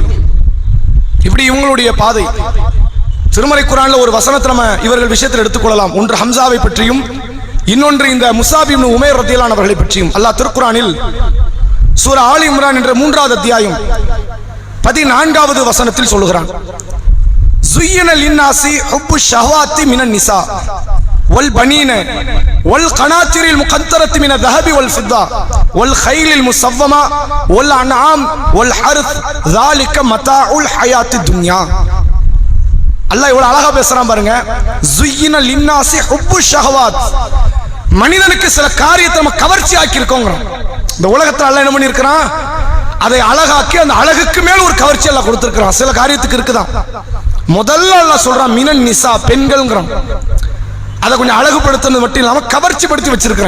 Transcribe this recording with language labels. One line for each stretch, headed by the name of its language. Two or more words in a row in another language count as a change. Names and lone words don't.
Tamil: இப்படி இவங்களுடைய பாதை. திருமறை குர்ஆன்ல ஒரு வசனத்தை நம்ம இவர்கள் விஷயத்தில் எடுத்துக்கொள்ளலாம். ஒன்று ஹம்சாவை பற்றியும், இன்னொன்று இந்த முஸாப் இப்னு உமைர்
Arabic: رضي الله عنه
Tamil: அவர்களை பற்றியும். அல்லாஹ் திருக்குர்ஆனில் சூரா ஆலி இம்ரான் என்ற 3வது அத்தியாயம் 14வது வசனத்தில் சொல்லுகிறான்,
Arabic: زُيِّنَ لِلنَّاسِ حُبُّ الشَّهَوَاتِ مِنَ النِّسَاءِ وَالْبَنِينَ وَالْقَنَاطِيرِ الْمُقَنطَرَةِ مِنَ الذَّهَبِ وَالْفِضَّةِ وَالْخَيْلِ الْمُسَوَّمَةِ وَالْأَنْعَامِ وَالْحَرْثِ ذَلِكَ مَتَاعُ الْحَيَاةِ الدُّنْيَا.
Tamil: அல்லாஹ் இவ்வளவு அழகா பேசுறான் பாருங்க.
Arabic: زُيِّنَ لِلنَّاسِ حُبُّ الشَّهَوَاتِ,
Tamil: மனிதனுக்கு சில காரியத்தை நம்ம கவர்ச்சி ஆக்கி இருக்கோம். இந்த உலகத்துல அல்லாஹ் என்ன பண்ணி இருக்கிறான், அதை அழகாக்கி அந்த அழகுக்கு மேல் ஒரு கவர்ச்சி எல்லாம் கொடுத்திருக்கிறான். சில காரியத்துக்கு இருக்குதான். முதல்ல அல்லாஹ் சொல்றான்
Arabic: من النساء,
Tamil: பெண்கள்ங்கிறான். அதை கொஞ்சம் அழகுபடுத்துறது மட்டும் இல்லாம கவர்ச்சி படுத்தி வச்சிருக்கிறேன்.